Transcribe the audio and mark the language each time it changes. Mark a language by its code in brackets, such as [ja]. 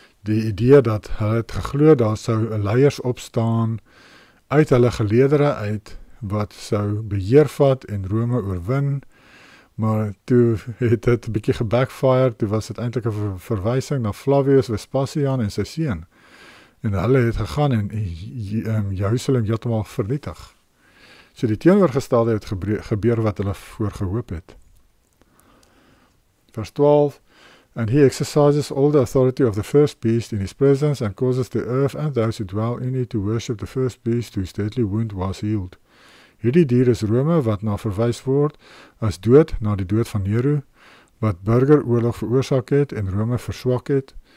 [af] die idee dat hulle het geglo daar sou 'n leiers opstaan uit hulle geleedere uit wat sou beheer vat en Rome oorwin, maar toe het dit 'n bietjie gebackfire, toe was dit eintlik 'n verwysing na Flavius Vespasian en sy seun. En hulle het gegaan en Jerusalem heeltemal vernietig. So die teenoorgestelde het gebeur wat hulle voor gehoop het. Vers 12, [en] and he exercises all the authority of the first beast in his presence and causes the earth and those who dwell in it to worship the first beast whose deadly wound was healed. [af] Hierdie dier is Rome wat na verwys word as dood na die dood van Nero, wat burgeroorlog veroorsaak het en Rome verswak het.